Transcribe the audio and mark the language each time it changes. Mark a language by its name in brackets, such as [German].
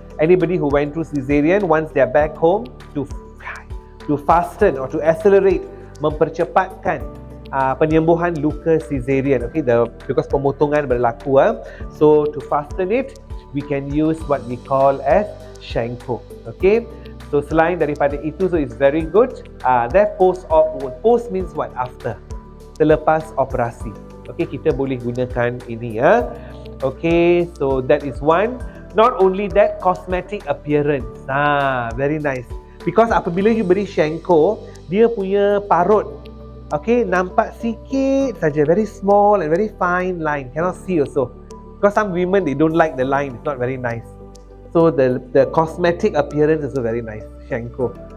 [English] Anybody who went through cesarean, once they're back home, to fasten or to accelerate, [Malay] mempercepatkan penyembuhan luka cesarean. [English] Okay, because [Malay] pemotongan berlaku. [English] So to fasten it, we can use what we call as Changko. Okay, so [Malay] selain daripada itu, [English] so it's very good. That post-op, post means what? After, [Malay] selepas operasi. [English] Okay, [Malay] kita boleh gunakan ini [English] Okay, so that is one. Not only that, cosmetic appearance. Very nice. Because apabila you beri Changko, [Malay] dia punya parut, [English] okay, [Malay] nampak sikit saja, [English] very small and very fine line. Cannot see also. Because some women, they don't like the line. It's not very nice. So the cosmetic appearance is also very nice. Changko.